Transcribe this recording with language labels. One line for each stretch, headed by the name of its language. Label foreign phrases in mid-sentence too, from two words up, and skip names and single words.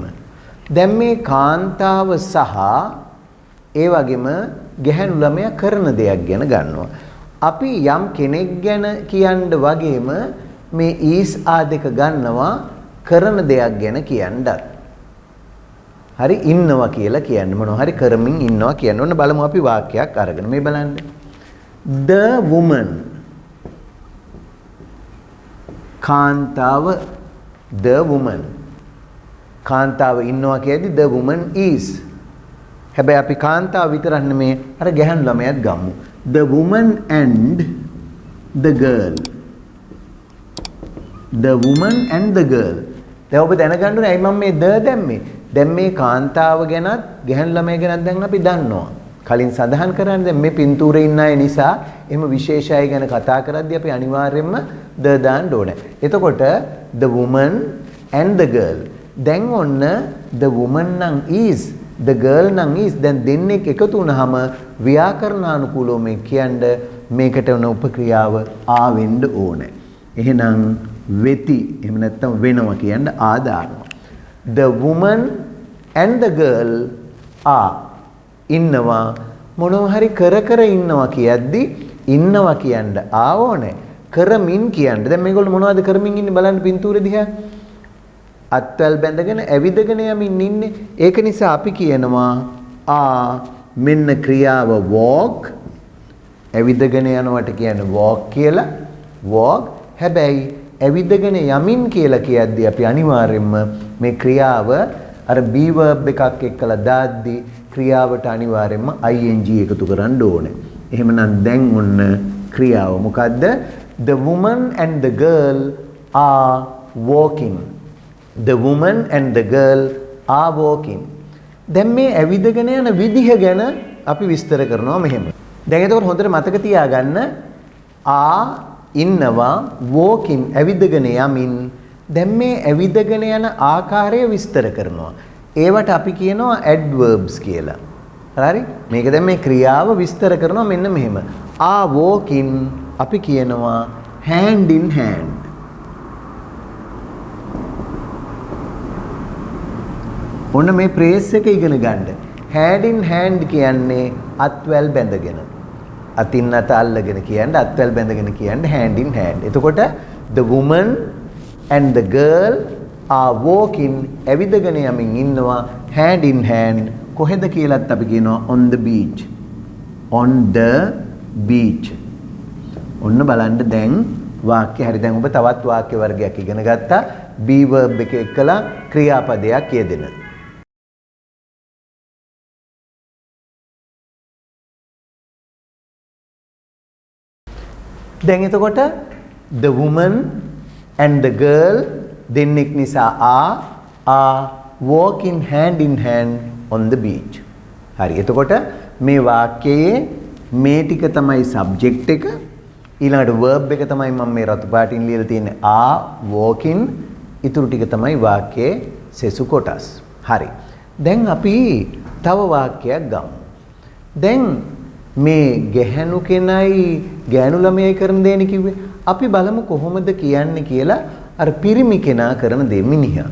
Sinhala: දැන් මේ කාන්තාව සහ ඒ වගේම ගැහැණු ළමයා කරන දෙයක් ගැන ගන්නවා. අපි යම් කෙනෙක් ගැන කියන්න වගේම මේ is ආ දෙක ගන්නවා කරන දෙයක් ගැන කියන්නත්. හරි ඉන්නවා කියලා කියන්නේ මොනවා හරි කරමින් ඉන්නවා කියන්නේ. ඔන්න බලමු අපි වාක්‍යයක් අරගෙන මේ බලන්න.
English: The woman කාන්තාව the woman කාන්තාව
Sinhala: ඉන්නවා කියද්දි
English: the woman is.
Sinhala: හැබැයි අපි කාන්තාව විතරක් නෙමේ අර ගැහණු ළමයාත් ගමු.
English: The woman and the girl. The woman and the girl.
Sinhala: දැන් ඔබ දැනගන්න ඕනේ ඇයි මම මේ the දැම්මේ? දැන් මේ කාන්තාව ගැනත් ගැහණු ළමයා ගැනත් දැන් අපි දන්නවා. කලින් සඳහන් කරන්නේ දැන් මේ පින්තූරේ ඉන්න අය නිසා එහෙම විශේෂ අය ගැන කතා කරද්දී අපි අනිවාර්යයෙන්ම the දාන්න ඕනේ.
English: එතකොට the woman and the girl.
Sinhala: දැන් ඔන්න
English: the woman
Sinhala: නම්
English: is the girl
Sinhala: නම් is දැන් දෙන්නෙක් එකතු වුණාම ව්‍යාකරණානුකූලව මේ කියන්නේ මේකට උන උපක්‍රියාව ආවෙන්න ඕනේ. එහෙනම් වෙති එහෙම නැත්නම් වෙනවා කියන්න ආදානවා.
English: The woman and the girl are
Sinhala: ඉන්නවා මොනවා හරි කර ඉන්නවා කියද්දි ඉන්නවා කියන්න ආවෝනේ. කරමින් කියන්න. දැන් මේගොල්ලෝ මොනවද කරමින් ඉන්නේ බලන්න පින්තූරේ දිහා. අත්වැල් බැඳගෙන ඇවිදගෙන යමින් ඉන්නේ. ඒක නිසා අපි කියනවා මෙන්න ක්‍රියාව walk. ඇවිදගෙන යනවට කියන්නේ walk කියලා. walk. හැබැයි ඇවිදගෙන යමින් කියලා කියද්දී අපි අනිවාර්යයෙන්ම මේ ක්‍රියාව අර
English: be verb
Sinhala: එකක් එක්කලා දාද්දී ක්‍රියාවට අනිවාර්යයෙන්ම ing එකතු කරන්න ඕනේ. එහෙමනම් දැන් ඔන්න ක්‍රියාව මොකද්ද?
English: The woman and the girl are walking. The woman and the girl are walking.
Sinhala: දැන් මේ ඇවිදගෙන යන විදිහ ගැන අපි විස්තර කරනවා මෙහෙම. දැන් එතකොට හොඳට මතක තියාගන්න ඉන්නවා walking ඇවිදගෙන යමින්. දැන් මේ ඇවිදගෙන යන ආකාරය විස්තර කරනවා. ඒවට අපි කියනවා adverbs කියලා. හරි? මේක දැන් මේ ක්‍රියාව විස්තර කරනවා මෙන්න මෙහෙම.
English: walking
Sinhala: අපි කියනවා
English: hand in hand.
Sinhala: ඔන්න මේ ප්‍රේස් එක ඉගෙන ගන්න.
English: hand in hand
Sinhala: කියන්නේ අත්වැල් බැඳගෙන. අතින් අත අල්ලගෙන කියන්නේ අත්වැල් බැඳගෙන කියන්නේ
English: hand in hand. එතකොට the woman and the girl are walking
Sinhala: ඇවිදගෙන යමින් ඉන්නවා
English: hand in hand.
Sinhala: කොහෙද කියලාත් අපි කියනවා
English: on the beach. on the beach.
Sinhala: ඔන්න බලන්න දැන් වාක්‍ය හරි. දැන් ඔබ තවත් වාක්‍ය වර්ගයක් ඉගෙන ගත්තා.
English: be verb
Sinhala: එක එක්කලා ක්‍රියාපදයක් යෙදෙන. දැන් එතකොට
English: the woman and the girl
Sinhala: දෙන්නෙක් නිසා
English: are walking hand in hand on the beach.
Sinhala: හරි. එතකොට මේ වාක්‍යයේ මේ ටික තමයි subject එක. ඊළඟට verb එක තමයි මම මේ රතු පාටින් ලියලා තියෙන්නේ
English: are walking.
Sinhala: ඊටු ටික තමයි වාක්‍යයේ සෙසු කොටස්. හරි. දැන් අපි තව වාක්‍යයක් ගමු. දැන් මේ ගැහණු කෙනයි ගැහණු ළමයි කරන දේනේ කිව්වේ. අපි බලමු කොහොමද කියන්නේ කියලා අර පිරිමි කෙනා කරන දේ මිනිහා.